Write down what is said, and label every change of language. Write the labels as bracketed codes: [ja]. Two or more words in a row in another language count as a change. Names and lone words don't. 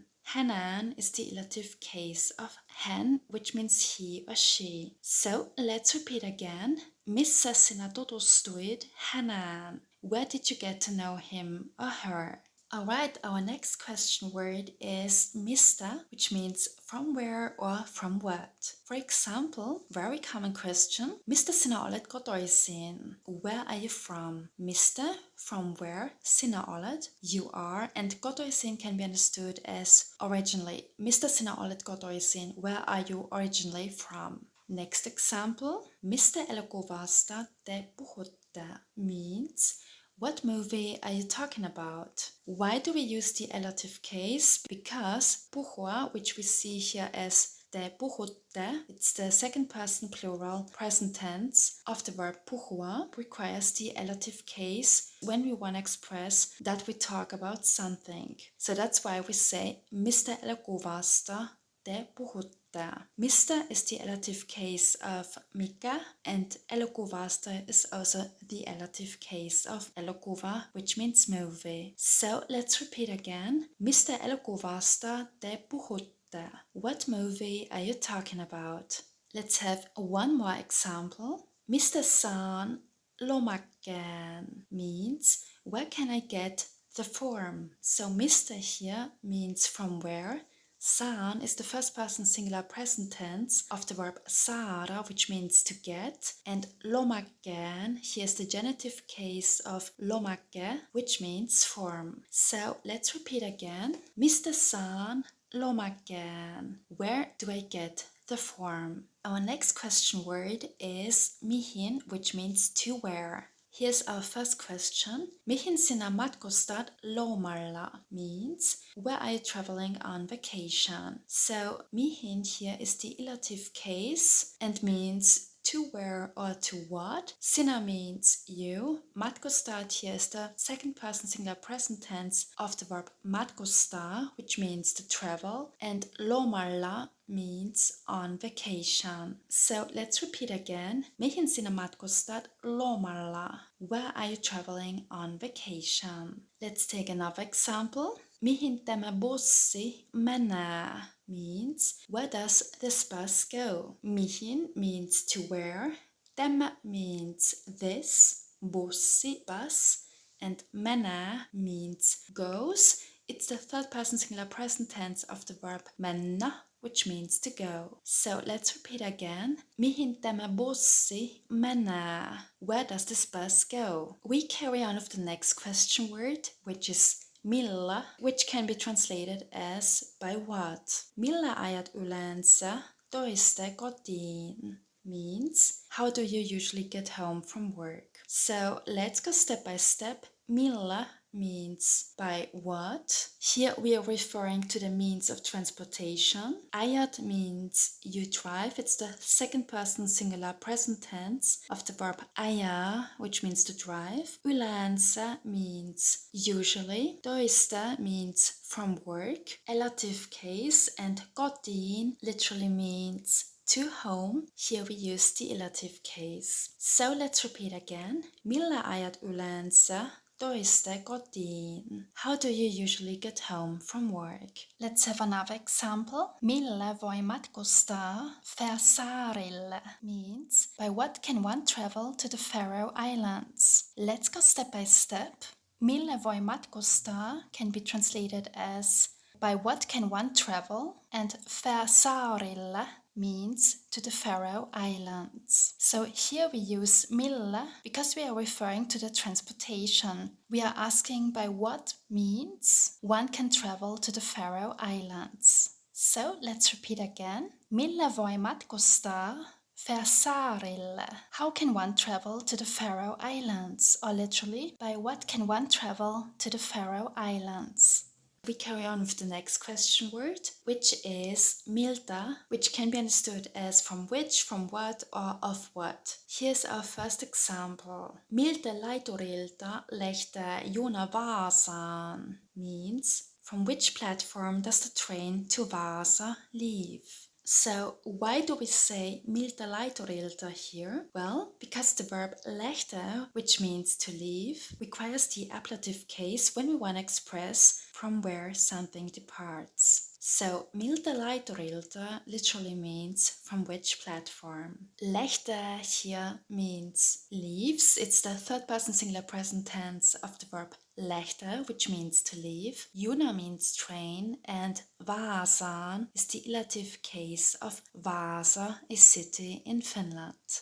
[en] Häneen is the ilative case of hän, which means he or she. So let's repeat again. [fi] Missä sinä tutustuit häneen? [en] Where did you get to know him or her? Alright, our next question word is mistä, which means from where or from what. For example, very common question, [fi] mistä sinä olet kotoisin? [en] Where are you from? Mistä, from where, [fi] sinä olet, [en] you are, and kotoisin can be understood as originally. [fi] Mistä sinä olet kotoisin? [en] Where are you originally from? Next example, [fi] mistä elokuvasta te puhutte? [en] Means what movie are you talking about? Why do we use the elative case? Because puhua, which we see here as [fi] te puhutte, [en] it's the second person plural present tense of the verb puhua, requires the elative case when we want to express that we talk about something. So that's why we say [fi] mistä elokuvasta te puhutte. [en] Mistä is the elative case of mikä, and elokuvasta is also the elative case of elokuva, which means movie. So let's repeat again. [fi] Mistä elokuvasta te puhutte? [en] What movie are you talking about? Let's have one more example. [fi] Mistä saan lomakkeen? [en] Means where can I get the form? So mistä here means from where. Saan is the first person singular present tense of the verb saada, which means to get, and lomakkeen, here's the genitive case of lomakke, which means form. So let's repeat again. [fi] Mistä saan lomakkeen? [en] Where do I get the form? Our next question word is mihin, which means to where. Here's our first question. [fi] Mihin sinä matkustat lomalla [en] means where are you traveling on vacation? So mihin here is the illustrative case and means to where or to what. Sinä means you. Matkustat here is the second person singular present tense of the verb matkustaa, which means to travel, and lomalla means on vacation. So let's repeat again. [fi] Mihin sinä matkustat lomalla? [en] Where are you traveling on vacation? Let's take another example. [fi] Mihin tämä bussi menee? [en] Means where does this bus go? Mihin means to where. Tämä means this. Bussi, bus. And menee means goes. It's the third person singular present tense of the verb mennä, which means to go. So let's repeat again. [fi] Mihin tämä bussi menee? [en] Where does this bus go? We carry on with the next question word, which is millä, which can be translated as by what. [fi] Millä ajat yleensä toiste kotiin? [en] Means how do you usually get home from work? So let's go step by step. Millä means by what. Here we are referring to the means of transportation. Ajat means you drive. It's the second person singular present tense of the verb ajaa, which means to drive. Yleensä means usually. Toista means from work. Elative case, and kotiin literally means to home. Here we use the elative case. So let's repeat again. [fi] Millä ajat yleensä toiste kotiin? [en] How do you usually get home from work? Let's have another example. [fi] Millä voi matkustaa Färsaarille? [en] Means by what can one travel to the Faroe Islands? Let's go step by step. [fi] Millä voi matkustaa [en] can be translated as by what can one travel, and Färsaarille means to the Faroe Islands. So here we use millä because we are referring to the transportation. We are asking by what means one can travel to the Faroe Islands. So let's repeat again. [fi] Millä voi matkustaa Färsaarille? [en] How can one travel to the Faroe Islands? Or literally, by what can one travel to the Faroe Islands? We carry on with the next question word, which is miltä, which can be understood as from which, from what, or of what. Here's our first example. [fi] Miltä laiturilta lähtee juna Vaasaan? [en] Means from which platform does the train to Vaasa leave? So why do we say [fi] miltä laiturilta [en] here? Well, because the verb lähteä, which means to leave, requires the ablative case when we want to express from where something departs. So [fi] miltä laiturilta [en] literally means from which platform. Lähtee here means leaves. It's the third person singular present tense of the verb lähtee, which means to leave. Juna means train, and Vaasaan is the elative case of Vaasa, a city in Finland.